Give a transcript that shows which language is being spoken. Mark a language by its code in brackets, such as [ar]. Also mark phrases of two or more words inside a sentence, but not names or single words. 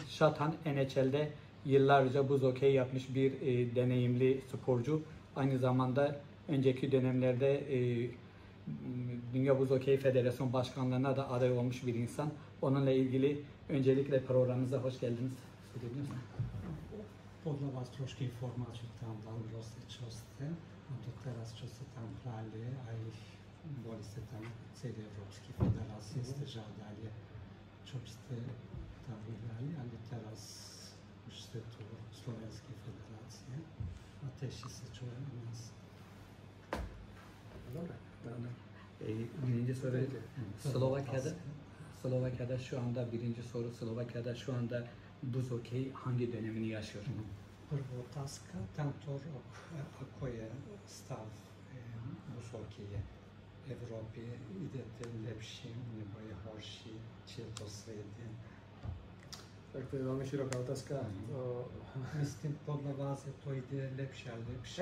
[tr] Şatan NHL'de yıllarca buz hokey yapmış bir deneyimli sporcu. Aynı zamanda önceki dönemlerde Dünya Buz Hokey Federasyon Başkanlığı'na da aday olmuş bir insan. Onunla ilgili öncelikle programımıza hoş geldiniz. Söyleyebilir misiniz? [sk] Podľa vás trošky informáciu tam dal proste, čo ste. A to teraz, čo ste tam hrali, aj boli ste tam celé Európskej federácie, ste žiadali, čo ste tam vyhrali, ale teraz už ste tu v Slovenskej federácie a teší sa, čo je u nás. Dobra. [tr] Birinci soru Slovakya'da şu anda birinci soru Slovakya'da şu anda buz hokey hangi dönemini yaşıyor? [sk] Prva otázka, tento rok, ako je stav buz hokeje v Európe, idete lepším nebo je horší, či je to sredie? Tak to je veľmi široká otázka. Myslím, podľa vás je to ide lepšie a lepšie.